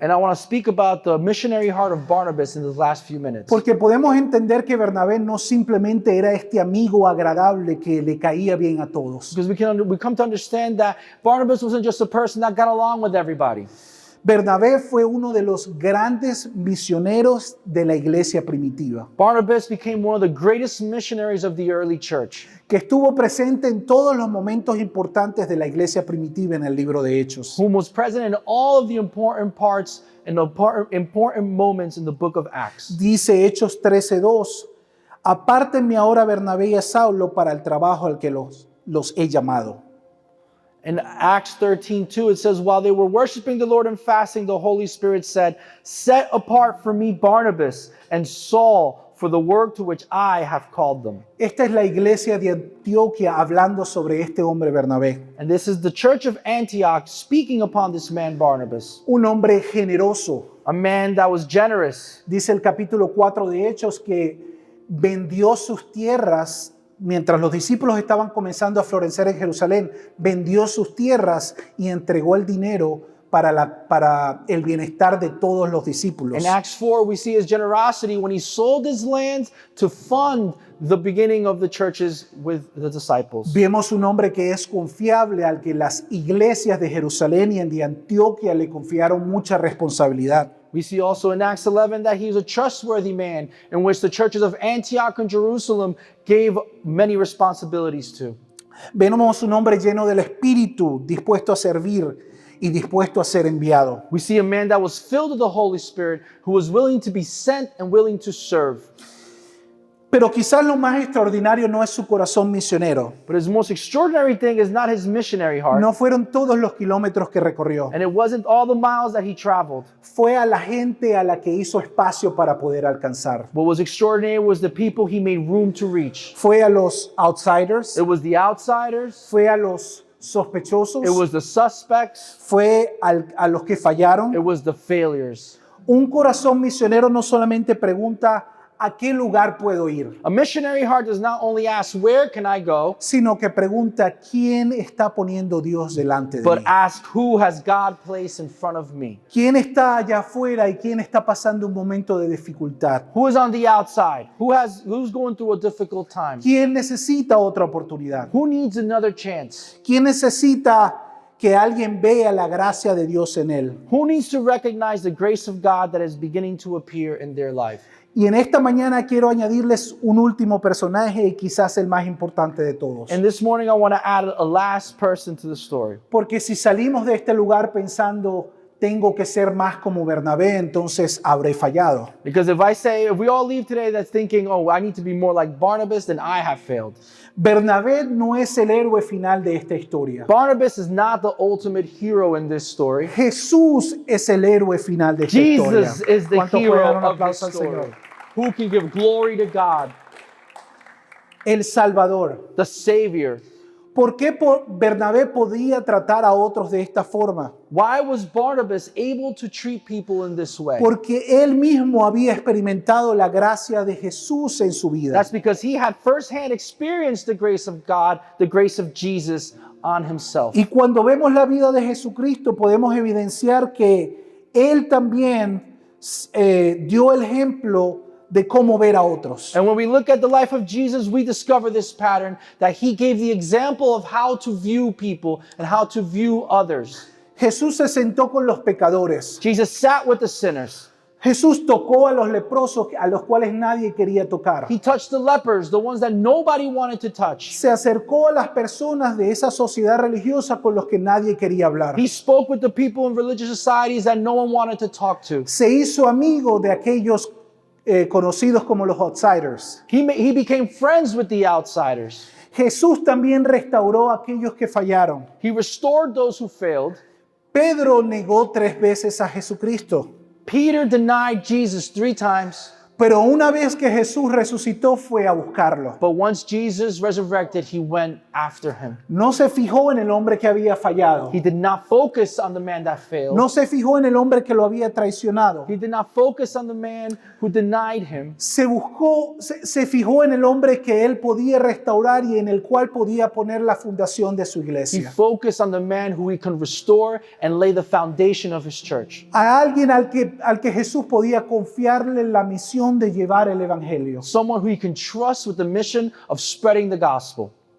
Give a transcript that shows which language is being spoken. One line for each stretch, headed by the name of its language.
English: And I want to speak about the missionary heart of Barnabas in the last few minutes.
Spanish: Porque podemos entender que Bernabé no simplemente era este amigo agradable que le caía bien a todos.
English: Because we come to understand that Barnabas wasn't just a person that got along with everybody.
Spanish: Bernabé fue uno de los grandes misioneros de la iglesia primitiva,
English: Barnabas became one of the greatest missionaries of the early church,
Spanish: que estuvo presente en todos los momentos importantes de la iglesia primitiva en el libro de Hechos.
English: whom was present in all of the important parts and the important moments in the book of Acts.
Spanish: Dice Hechos 13:2, apártenme ahora Bernabé y a Saulo para el trabajo al que los he llamado.
English: In Acts 13:2, it says, while they were worshiping the Lord and fasting, the Holy Spirit said, set apart for me Barnabas and Saul for the work to which I have called them.
Spanish: Esta es la iglesia de Antioquia hablando sobre este hombre Bernabé.
English: And this is the church of Antioch speaking upon this man Barnabas,
Spanish: Un hombre generoso.
English: a man that was generous.
Spanish: Dice el capítulo 4 de Hechos que vendió sus tierras mientras los discípulos estaban comenzando a florecer en Jerusalén. Vendió sus tierras y entregó el dinero para el bienestar de todos los discípulos.
English: In Acts 4, we see his generosity when he sold his lands to fund the beginning of the churches with the disciples.
Spanish: Vemos un hombre que es confiable, al que las iglesias de Jerusalén y de Antioquia le confiaron mucha responsabilidad.
English: We see also in Acts 11 that he was a trustworthy man in which the churches of Antioch and Jerusalem gave many responsibilities to.
Spanish: Vemos un hombre lleno del Espíritu, dispuesto a servir y dispuesto a ser enviado.
English: We see a man that was filled with the Holy Spirit who was willing to be sent and willing to serve.
Spanish: Pero quizás lo más extraordinario no es su corazón misionero.
English: But his most extraordinary thing is not his missionary heart.
Spanish: No fueron todos los kilómetros que recorrió.
English: And it wasn't all the miles that he traveled.
Spanish: Fue a la gente a la que hizo espacio para poder alcanzar.
English: What was extraordinary was the people he made room to reach.
Spanish: Fue a los outsiders.
English: It was the outsiders.
Spanish: Fue a los sospechosos.
English: It was the suspects.
Spanish: Fue a los que fallaron.
English: It was the failures.
Spanish: Un corazón misionero no solamente pregunta ¿a qué lugar puedo ir?,
English: A missionary heart does not only ask, where can I go,
Spanish: sino que pregunta ¿quién está poniendo Dios delante de
English: but ask, who has God placed in front of me?
Spanish: ¿Quién está allá afuera y quién está pasando un momento de dificultad?
English: Who is on the outside? Who's going through a difficult time?
Spanish: ¿Quién necesita otra oportunidad?
English: Who needs another chance?
Spanish: ¿Quién necesita que alguien vea la gracia de Dios en él?
English: Who needs to recognize the grace of God that is beginning to appear in their life?
Spanish: Y en esta mañana quiero añadirles un último personaje y quizás el más importante de todos.
English: And this morning I want to add a last person to the story.
Spanish: Porque si salimos de este lugar pensando tengo que ser más como Bernabé, entonces habré fallado.
English: Because if we all leave today that's thinking, oh, I need to be more like Barnabas, then I have failed.
Spanish: Bernabé no es el héroe final de esta historia.
English: Barnabas is not the ultimate hero in this story.
Spanish: Jesús es el héroe final de esta historia.
English: Jesus is the
Spanish: ¿Cuántos pueden dar
English: hero
Spanish: un
English: of this
Spanish: aplauso al
English: story.
Spanish: Señor?
English: Who can give glory to God,
Spanish: El Salvador.
English: the Savior.
Spanish: ¿Por qué Bernabé podía tratar a otros de esta forma?
English: Why was Barnabas able to treat people in this way?
Spanish: Porque él mismo había experimentado la gracia de Jesús en su vida.
English: That's because he had firsthand experienced the grace of God, the grace of Jesus on himself.
Spanish: Y cuando vemos la vida de Jesucristo podemos evidenciar que él también dio el ejemplo de cómo ver a otros.
English: And when we look at the life of Jesus, we discover this pattern that he gave the example of how to view people and how to view others.
Spanish: Jesús se sentó con los pecadores.
English: Jesus sat with the sinners.
Spanish: Jesús tocó a los leprosos a los cuales nadie quería tocar.
English: He touched the lepers, the ones that nobody wanted to touch.
Spanish: Se acercó a las personas de esa sociedad religiosa con los que nadie quería hablar.
English: He spoke with the people in religious societies that no one wanted to talk to.
Spanish: Se hizo amigo de aquellos conocidos como los outsiders.
English: He became friends with the outsiders.
Spanish: Jesús también restauró a aquellos que fallaron.
English: He restored those who failed.
Spanish: Pedro negó 3 veces a Jesucristo.
English: Peter denied Jesus 3 times.
Spanish: Pero una vez que Jesús resucitó fue a buscarlo.
English: But once Jesus resurrected, he went after him.
Spanish: No se fijó en el hombre que había fallado.
English: He did not focus on the man that failed.
Spanish: No se fijó en el hombre que lo había traicionado.
English: He did not focus on the man who denied him.
Spanish: Se fijó en el hombre que él podía restaurar y en el cual podía poner la fundación de su
English: He
Spanish: iglesia.
English: focused on the man who he can restore and lay the foundation of his church.
Spanish: A alguien al que Jesús podía confiarle la misión de llevar el evangelio.
English: Someone who he can trust with the mission of spreading the gospel.